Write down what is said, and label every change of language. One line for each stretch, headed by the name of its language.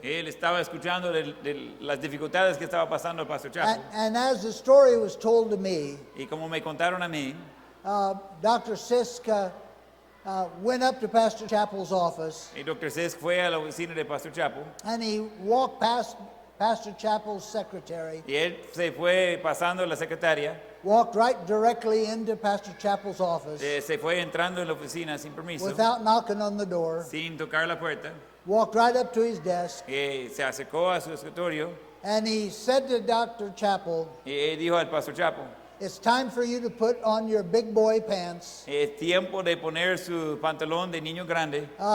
Spanish: él estaba escuchando de las dificultades que estaba pasando el pastor Chapo.
English: And as the story was told to me,
Spanish: Y como me contaron a mí,
English: Dr. Sisk went up to Pastor Chappell's office,
Spanish: y Dr. Sis fue a la oficina de pastor Chapo,
English: and he walked past Pastor Chappell's secretary,
Spanish: y él se fue pasando la secretaria,
English: walked right directly into Pastor Chappell's office
Spanish: se fue entrando en la oficina sin permiso,
English: without knocking on the door,
Spanish: sin tocar la puerta,
English: walked right up to his desk,
Spanish: se acercó a su escritorio
English: and he said to Dr. Chappell,
Spanish: y dijo al pastor Chapo,
English: "It's time for you to put on your big boy pants,
Spanish: es tiempo de poner su pantalón de niño grande,